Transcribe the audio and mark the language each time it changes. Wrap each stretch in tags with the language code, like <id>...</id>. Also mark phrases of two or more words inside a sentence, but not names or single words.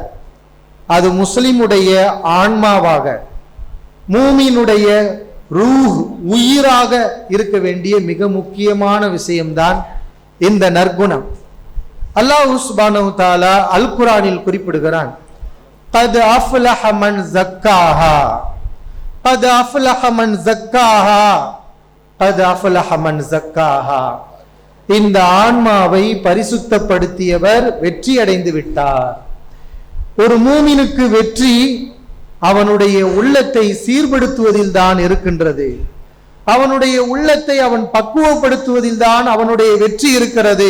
<ta>அது முஸ்லிமுடைய ஆன்மாவாக, மூமினுடைய ரூஹ், உயிராக இருக்க வேண்டிய மிக முக்கியமான விஷயம்தான் இந்த நற்குணம்.</ta> <ar>الله سبحانه وتعالى</ar> <ta>அல் குர்ஆனில் குறிப்பிடுகிறான்,</ta> <ar>قد أفلح من زكاها قد أفلح من زكاها قد أفلح من زكاها.</ar> <ta>இந்த ஆன்மாவை பரிசுத்தப்படுத்தியவர் வெற்றி அடைந்து விட்டார். ஒரு மூமினுக்கு வெற்றி அவனுடைய உள்ளத்தை சீர்படுத்துவதில் தான் இருக்கின்றது. அவனுடைய உள்ளத்தை அவன் பக்குவப்படுத்துவதில் தான் அவனுடைய வெற்றி இருக்கிறது.</ta>